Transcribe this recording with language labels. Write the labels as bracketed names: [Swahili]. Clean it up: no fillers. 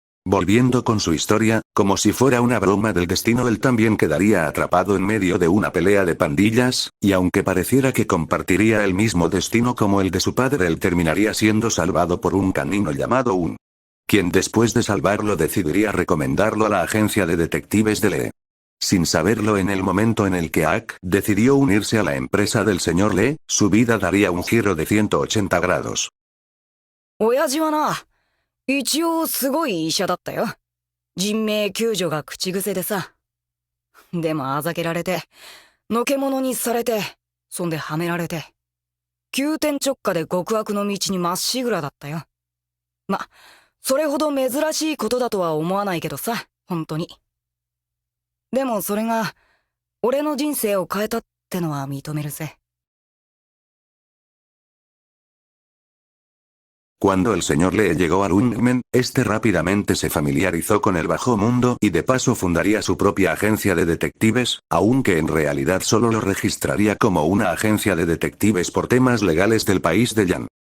[Spanish] Volviendo con su historia, como si fuera una broma del destino, él también quedaría atrapado en medio de una pelea de pandillas, y aunque pareciera que compartiría el mismo destino como el de su padre, él terminaría siendo salvado por un canino llamado Un, quien después de salvarlo decidiría recomendarlo a la agencia de detectives de Lee. Sin saberlo en el momento en el que Ack decidió unirse a la empresa del señor Lee, su vida daría un giro de 180 grados. [Japanese] 親父はな、一応すごい医者だったよ。人命救助が口癖でさ。でもあざけられて、のけ者にされて、そんではめられて。急転直下で極悪の道にまっしぐらだったよ。ま、それほど珍しいことだとは思わないけどさ、本当に。でもそれが、俺の人生を変えたってのは認めるぜ。 [Spanish] Cuando el señor Lee llegó a Lungmen, este rápidamente se familiarizó con el bajo mundo y de paso fundaría su propia agencia de detectives, aunque en realidad solo lo registraría como una agencia de detectives por temas legales del país de Yan.